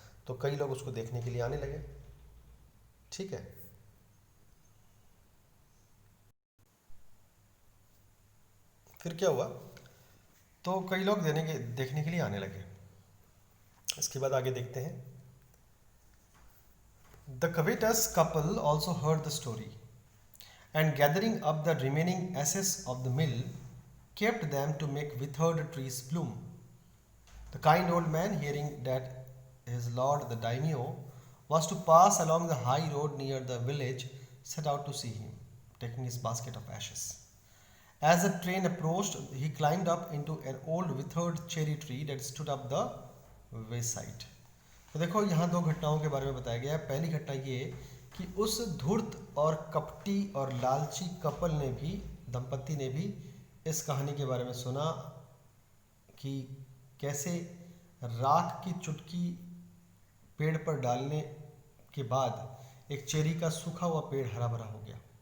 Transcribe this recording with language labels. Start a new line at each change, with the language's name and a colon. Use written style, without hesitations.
Hindi: तो कई लोग उसको देखने के लिए आने लगे। ठीक है, फिर क्या हुआ, तो कई लोग देखने के लिए आने लगे। इसके बाद आगे देखते हैं।
English: The covetous couple also heard the story, and gathering up the remaining ashes of the mill, kept them to make withered trees bloom. The kind old man, hearing that his lord the daimyo was to pass along the high road near the village, set out to see him, taking his basket of ashes. As the train approached, he climbed up into an old withered cherry tree that stood up the wayside.
Hindi: तो देखो, यहाँ दो घटनाओं के बारे में बताया गया है। पहली घटना ये कि उस धूर्त और कपटी और लालची दंपत्ति ने भी इस कहानी के बारे में सुना कि कैसे राख की चुटकी पेड़ पर डालने के बाद एक चेरी का सूखा हुआ पेड़ हरा भरा हो गया।